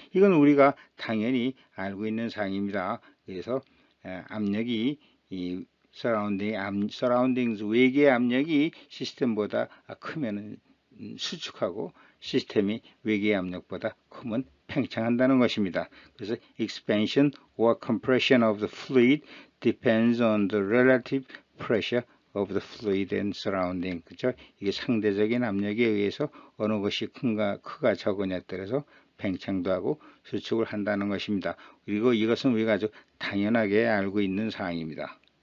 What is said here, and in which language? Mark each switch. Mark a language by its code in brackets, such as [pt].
[ko] 이건 우리가 당연히 알고 있는 사항입니다. 그래서 압력이 이 서라운딩 외계 압력이 시스템보다 크면 수축하고 시스템이 외계 압력보다 크면 팽창한다는 것입니다. 그래서 [en] expansion or compression of the fluid depends on the relative pressure of the fluid and surrounding. [ko] 그죠? 이게 상대적인 압력에 의해서 어느 것이 크가 적으냐에 따라서 팽창도 하고 수축을 한다는 것입니다. 그리고 이것은 우리가 아주 당연하게 알고 있는 사항입니다.